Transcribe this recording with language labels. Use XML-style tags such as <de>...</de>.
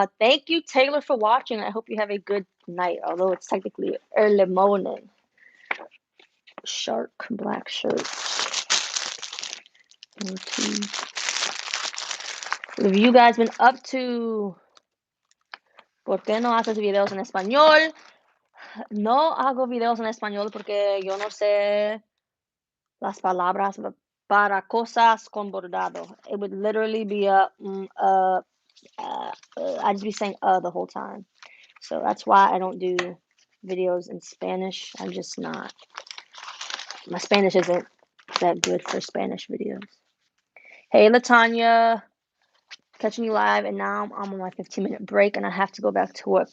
<en>Thank you, Taylor, for watching. I hope you have a good night, although it's technically early morning. Shark black shirt. Okay. What have you guys been up to?</en> <es>¿Por qué no haces videos en español? No hago videos en español porque yo no sé las palabras para cosas con bordado.</es> <en>It would literally be I'd just be saying the whole time. So that's why I don't do videos in Spanish. I'm just not. My Spanish isn't that good for Spanish videos. Hey, Latanya. Catching you live, and now I'm on my 15-minute break, and I have to go back to work.</en>